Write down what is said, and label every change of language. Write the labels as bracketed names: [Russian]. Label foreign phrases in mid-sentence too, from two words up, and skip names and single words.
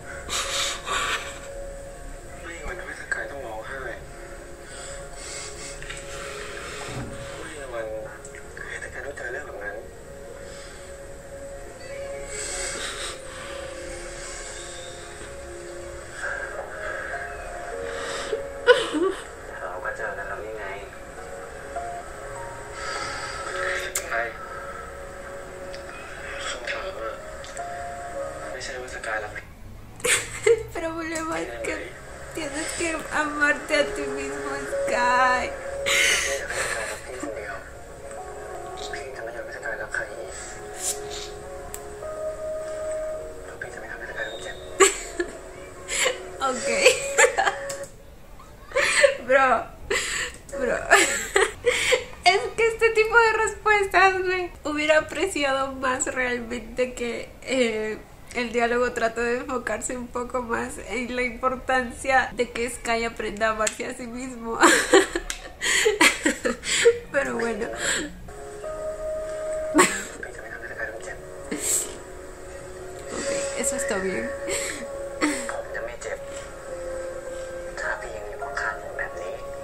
[Thai] ไม่วันทำให้สกายต้องร้องไห้ไม่วันให้สกายต้องเจอเรื่องแบบนั้นเราก็เจอกันแล้วนี่ไงใช่คำถามอะไม่ใช่ว่าสกายรักพี่ [Spanish] El problema es que tienes que amarte a ti mismo, Sky. [Thai] พี่อยากให้สกายรักพี่คนเดียวพี่จะไม่ยอมให้สกายรักใครอีกแล้วพี่จะไม่ทำให้สกายต้องเจ็บ [English] Ok. Bro. [Spanish] Es que este tipo de respuestas, güey, hubiera apreciado más realmente que el diálogo trata de enfocarse un poco más en la importancia de que Sky aprenda a amarse a sí mismo. Pero bueno. [Thai] พี่จะไม่ทำให้สกายต้องเจ็บ [Spanish] Ok, eso está bien. [Thai] ผมจะไม่เจ็บถ้าพี่ยังอยู่ข้างๆผมแบบนี้